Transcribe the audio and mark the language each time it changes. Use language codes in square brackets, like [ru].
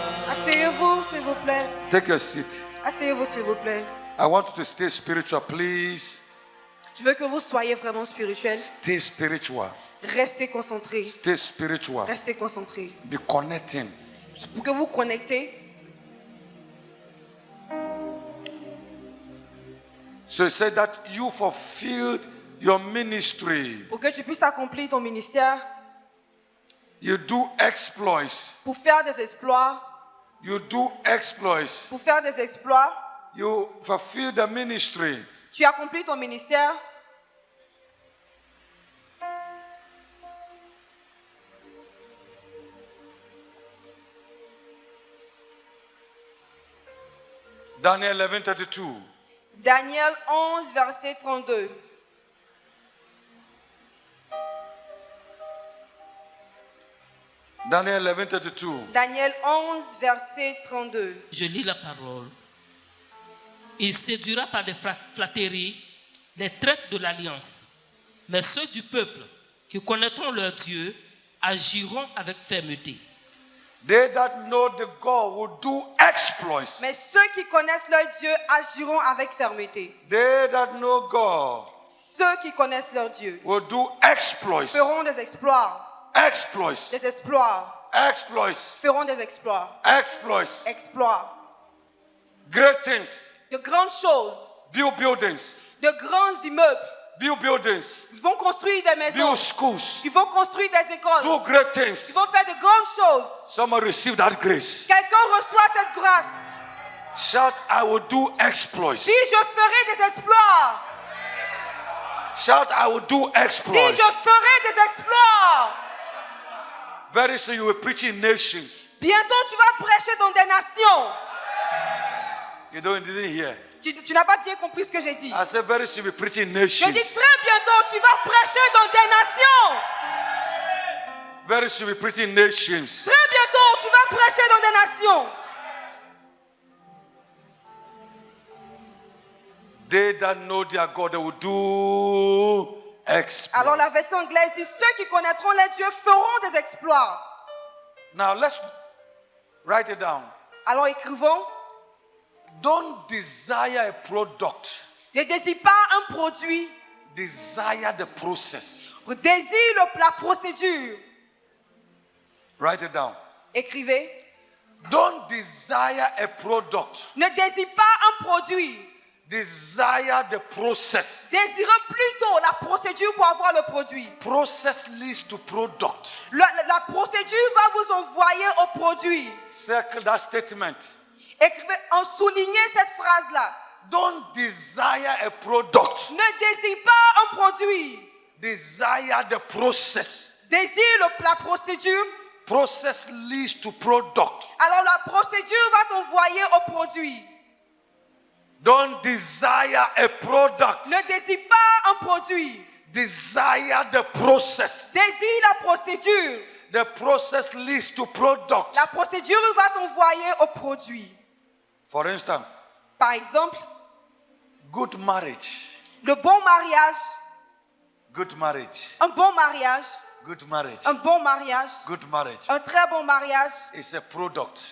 [fr] Asseyez-vous, s'il vous plaît. [en] Take your seat. [fr] Asseyez-vous, s'il vous plaît. [en] I want you to stay spiritual, please. [fr] Je veux que vous soyez vraiment spirituel. [en] Stay spiritual. [fr] Restez concentrés. [en] Stay spiritual. [fr] Restez concentrés. [en] Be connecting. [fr] Pour que vous connectez. [en] So he said that you fulfilled your ministry. [fr] Pour que tu puisses accomplir ton ministère. [en] You do exploits. [fr] Pour faire des exploits. [en] You do exploits. [fr] Pour faire des exploits. [en] You fulfill the ministry. [fr] Tu accomplis ton ministère. [en] Daniel 11:32. [fr] Daniel 11, verset 32. Daniel 11:32. Daniel 11, verset 32. Je lis la parole. Il séduira par des flatteries les traîtres de l'alliance. Mais ceux du peuple qui connaîtront leur Dieu agiront avec fermeté. [en] They that know the God will do exploits. [fr] Mais ceux qui connaissent leur Dieu agiront avec fermeté. [en] They that know God [fr] Ceux qui connaissent leur Dieu [en] will do exploits. [fr] feront des exploits. [en] Exploits. [fr] Des exploits. [en] Exploits. [fr] Feront des exploits. [en] Exploits. Exploits. Great things. [fr] De grandes choses. [en] Build buildings. [fr] De grands immeubles. [en] Build buildings. [fr] Ils vont construire des maisons. [en] Build schools. [fr] Ils vont construire des écoles. [en] Do great [fr] Ils [en] things. [fr] vont faire de grandes choses. [en] Someone receive that grace. [fr] Quelqu'un reçoit cette grâce. [en] Shout, I will do exploits. [fr] Si je ferai des exploits. [en] Shout, I will do [fr] Si [en] exploits. [fr] je ferai des exploits. [en] Very soon you will preach in nations. [fr] Bientôt tu vas prêcher dans des nations. [en] You didn't hear. [fr] Tu n'as pas bien compris ce que j'ai dit. [en] I said very soon you will preach in [fr] Je [en] nations. [fr] dis très bientôt tu vas prêcher dans des nations. [en] Very soon you will preach in nations. [fr] Très bientôt tu vas prêcher dans des nations. [en] They that know their God, they will do exploits. [fr] Alors la version anglaise dit ceux qui connaîtront les dieux feront des exploits. [en] Now let's write it down. [fr] Alors écrivons, [en] Don't desire a product. [fr] ne désire pas un produit, [en] Desire the process. [fr] désire la procédure. [en] Write it down. [fr] Écrivez, [en] Don't desire a product. [fr] ne désire pas un produit, [en] Desire the process. [fr] désirez plutôt la procédure pour avoir le produit. [en] Process leads to product. [fr] La procédure va vous envoyer au produit. [en] Circle that statement. [fr] Écrivez, en soulignant cette phrase-là. [en] Don't desire a product. [fr] Ne désire pas un produit. [en] Desire the process. [fr] Désire la procédure. [en] Process leads to product. [fr] Alors la procédure va t'envoyer au produit. [en] Don't desire a product. [fr] Ne désire pas un produit. [en] Desire the process. [fr] Désire la procédure. [en] The process leads to product. [fr] La procédure va t'envoyer au produit. [en] For instance, [fr] Par exemple, [en] good marriage. [fr] le bon mariage, [en] Good marriage. [fr] un bon mariage, [en] Good marriage. [fr] un bon mariage, [en] Good marriage [fr] un très bon mariage, [en] is a product